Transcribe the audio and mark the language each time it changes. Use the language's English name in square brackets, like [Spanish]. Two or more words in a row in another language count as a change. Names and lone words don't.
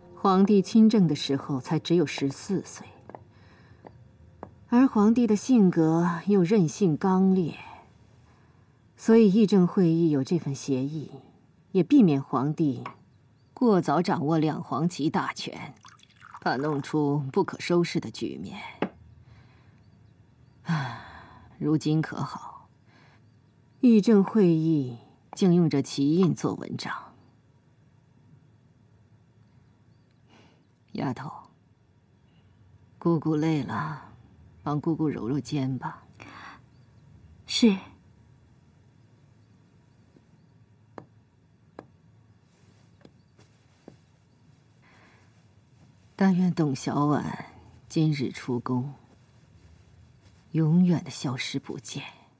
[Chinese] 皇帝親政的時候才只有14歲，而皇帝的性格又任性剛烈，所以議政會議有這份協議，也避免皇帝過早掌握兩黃旗大權，怕弄出不可收拾的局面。如今可好，議政會議竟用着旗印做文章。丫头，姑姑累了，帮姑姑揉揉肩吧。是。但愿董小宛今日出宫，永遠的消失不見。